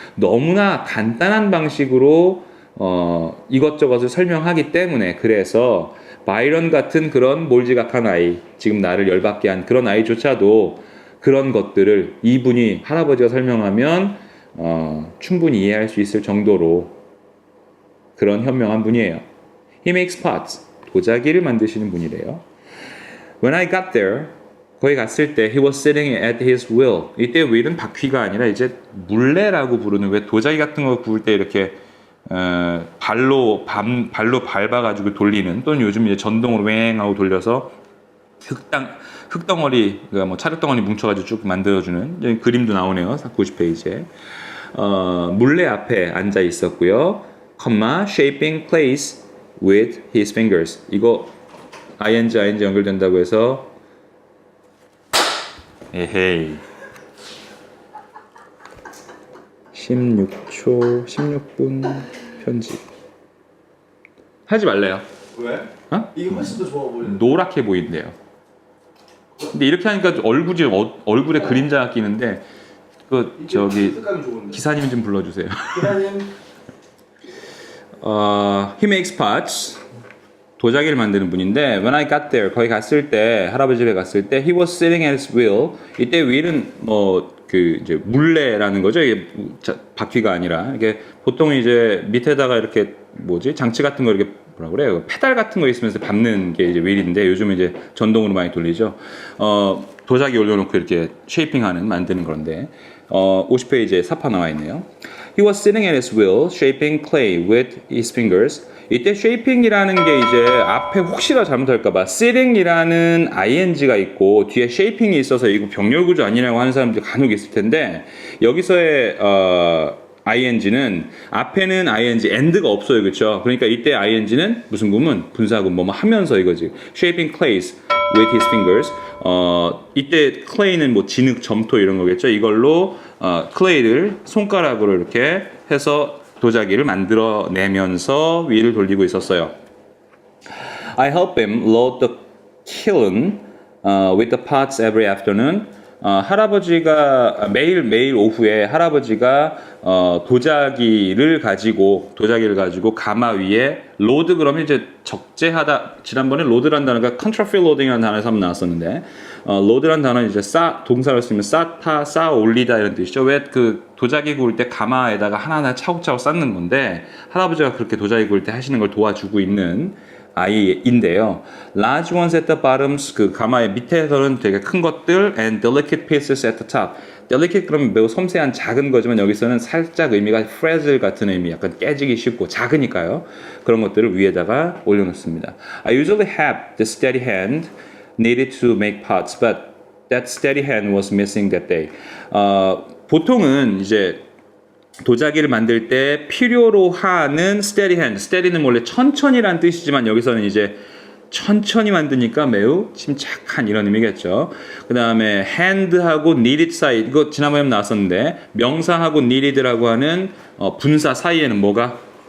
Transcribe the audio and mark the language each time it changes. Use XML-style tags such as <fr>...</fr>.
<ko>너무나 간단한 방식으로 이것저것을 설명하기 때문에 그래서 바이런 같은 그런 몰지각한 아이 지금 나를 열받게 한 그런 아이조차도 그런 것들을 이분이 할아버지가 설명하면 충분히 이해할 수 있을 정도로 그런 현명한 분이에요.</ko> <en>He makes pots.</en> <ko>도자기를 만드시는 분이래요.</ko> <en>When I got there,</en> <ko>거기 갔을 때</ko> <en>he was sitting at his wheel.</en> <ko>이때 wheel은 바퀴가 아니라 이제 물레라고 부르는 왜 도자기 같은 거 구울 때 이렇게 발로 밟아가지고 돌리는 또는 요즘 이제 전동으로 웽하고 돌려서 흙덩어리 그러니까 뭐 차흙덩어리 뭉쳐가지고 쭉 만들어주는 여기 그림도 나오네요. 90페이지에 물레 앞에 앉아 있었고요.</ko> <en>shaping clays with his fingers.</en> <ko>이거 ing 연결된다고 해서 에헤이 16분 편집 하지 말래요. 왜? 어? 이게 훨씬 더 좋아 보이는데. 노랗게 보인대요. 근데 이렇게 하니까 얼굴에 그림자가 끼는데 그 저기 색감이 좋은데. 기사님 좀 불러주세요. 기사님.</ko> <en>He makes pots.</en> <ko>도자기를 만드는 분인데</ko> <en>when I got there</en> <ko>거기 갔을 때 할아버지 집에 갔을 때</ko> <en>he was sitting at his wheel.</en> <ko>이때 wheel은 뭐 그 이제 물레라는 거죠. 이게 바퀴가 아니라 이게 보통 이제 밑에다가 이렇게 뭐지 장치 같은 거 이렇게 뭐라 그래요? 페달 같은 거 있으면서 밟는 게 이제 휠인데 요즘 이제 전동으로 많이 돌리죠. 도자기 올려놓고 이렇게 쉐이핑하는 만드는 그런데 50페이지에 사파 나와 있네요.</ko> <en>He was sitting at his wheel, shaping clay with his fingers.</en> <ko>이때 shaping이라는 게 이제 앞에 혹시나 잘못할까봐 sitting이라는 ing가 있고 뒤에 shaping이 있어서 이거 병렬 구조 아니냐고 하는 사람들이 간혹 있을 텐데 여기서의 ing는 앞에는 ing, and가 없어요, 그렇죠? 그러니까 이때 ing는 무슨 구문? 분사구문, 뭐뭐 하면서 이거지.</ko> <en>Shaping clays with his fingers.</en> <ko>이때 clay는 뭐 진흙, 점토 이런 거겠죠? 이걸로 clay를 손가락으로 이렇게 해서 도자기를 만들어내면서 위를 돌리고 있었어요.</ko> <en>I help him load the kiln with the pots every afternoon.</en> <ko>할아버지가 매일 오후에 할아버지가 도자기를 가지고 가마 위에 로드 그러면 이제 적재하다 지난번에 로드란 단어가 컨트라필 로딩이라는 단어에서 한번 나왔었는데 로드란 단어는 이제 동사로 쓰면 쌓아 올리다 이런 뜻이죠. 왜 그 도자기 구울 때 가마에다가 하나하나 차곡차곡 쌓는 건데 할아버지가 그렇게 도자기 구울 때 하시는 걸 도와주고 있는 아이인데요.</ko> <en>Large ones at the bottoms,</en> <ko>그 가마의 밑에서는 되게 큰 것들,</ko> <en>and delicate pieces at the top.</en> <ko>delicate 그러면 매우 섬세한 작은 거지만 여기서는 살짝 의미가 fragile 같은 의미, 약간 깨지기 쉽고 작으니까요. 그런 것들을 위에다가 올려놓습니다.</ko> <en>I usually have the steady hand needed to make pots, but that steady hand was missing that day.</en> <ko>보통은 이제 도자기를 만들 때 필요로 하는 steady hand, steady는 원래 천천히란 뜻이지만 여기서는 이제 천천히 만드니까 매우 침착한 이런 의미겠죠. 그 다음에 hand하고 needed 사이, 이거 지난번에 나왔었는데 명사하고 needed라고 하는 분사 사이에는 뭐가?</ko>